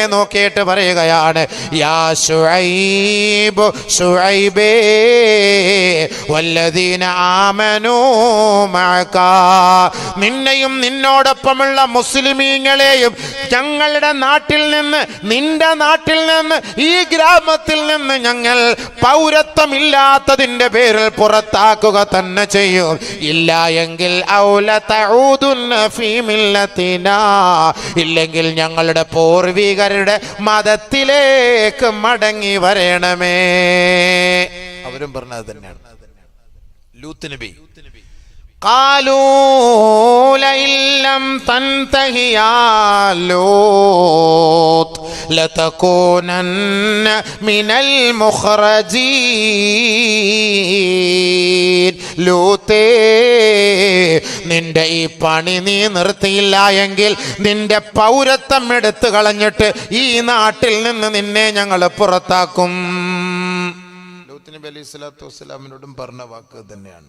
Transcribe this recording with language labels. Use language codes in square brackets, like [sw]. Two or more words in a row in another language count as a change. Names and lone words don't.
[ml] നോക്കിയിട്ട് പറയുകയാണ്, യാ ശുഐബ്, ശുഐബേ [ar] والذين آمنوا معك, [ml] നിന്നെയും നിന്നോടൊപ്പമുള്ള മുസ്ലിമീങ്ങളെയും ഞങ്ങളുടെ നാട്ടിൽ നിന്ന്, നിന്റെ നാട്ടിൽ നിന്ന്, ഈ ഗ്രാമത്തിൽ നിന്ന് ഞങ്ങൾ പൗരത്വമില്ലാത്തതിന്റെ പേരിൽ പുറത്താക്കുക തന്നെ ചെയ്യും. ഇല്ല എങ്കിൽ [ar] أو لتعودن في ملتنا, [ml] ഇല്ലെങ്കിൽ ഞങ്ങളുടെ പൂർവികരുടെ മതത്തിലേക്ക് മടങ്ങി വരണമേ. അവരും പറഞ്ഞത് തന്നെയാണ്. ലൂത്ത് നബി [ar] قالوا لئن لم تنته يا لوط لتكونن من المخرجين. [ml] ലൂത്തേ, നിന്റെ ഈ പണി നീ നിർത്തിയില്ല എങ്കിൽ നിന്റെ പൗരത്വം എടുത്തു കളഞ്ഞിട്ട് ഈ നാട്ടിൽ നിന്ന് നിന്നെ ഞങ്ങൾ പുറത്താക്കും. ലൂത്ത് നബി [ar] عليه الصلاة والسلام [ml] പറഞ്ഞ വാക്ക് തന്നെയാണ്.